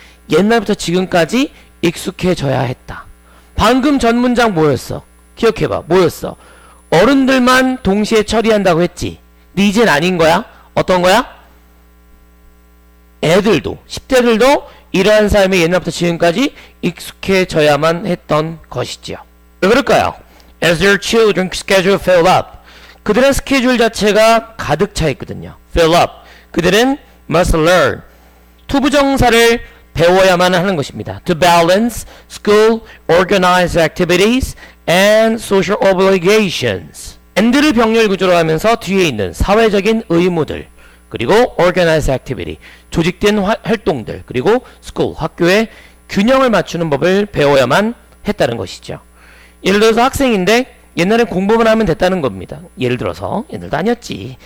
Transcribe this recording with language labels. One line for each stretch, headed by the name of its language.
Korean: 옛날부터 지금까지 익숙해져야 했다. 방금 전 문장 뭐였어? 기억해봐. 뭐였어? 어른들만 동시에 처리한다고 했지. 근데 이젠 아닌 거야? 어떤 거야? 애들도 10대들도 이러한 삶에 옛날부터 지금까지 익숙해져야만 했던 것이지요. 왜 그럴까요?
English: As their children schedule fill up.
Korean: 그들의 스케줄 자체가 가득 차 있거든요.
English: fill up.
Korean: 그들은
English: must learn.
Korean: 투부정사를 배워야만 하는 것입니다.
English: To balance school organized activities and social obligations.
Korean: and를 병렬 구조로 하면서 뒤에 있는 사회적인 의무들, 그리고 organized activity, 조직된 활동들, 그리고 school, 학교의 균형을 맞추는 법을 배워야만 했다는 것이죠. 예를 들어서 학생인데 옛날엔 공부만 하면 됐다는 겁니다. 예를 들어서 옛날도 아니었지.